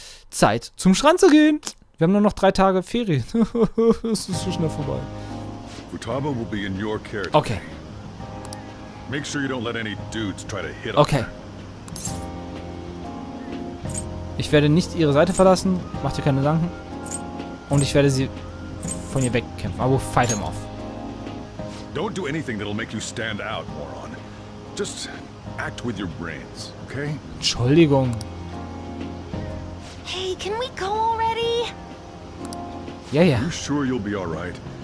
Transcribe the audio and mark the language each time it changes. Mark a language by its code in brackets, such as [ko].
[de] Zeit, zum Strand zu gehen. Wir haben nur noch 3 Tage Ferien. Es ist so schnell vorbei. [en] Futaba will be in your care. Okay. Make sure you don't let any dudes try to hit Okay. [de] Ich werde nicht ihre Seite verlassen. Macht dir keine Gedanken. Und ich werde sie von ihr wegkämpfen. [en] I will fight him off. Don't do anything that'll make you stand out, moron. Just act with your brains, okay? [de] Entschuldigung. [en] Hey, can we go already? [de] Ja, ja. [en] You sure you'll be all right?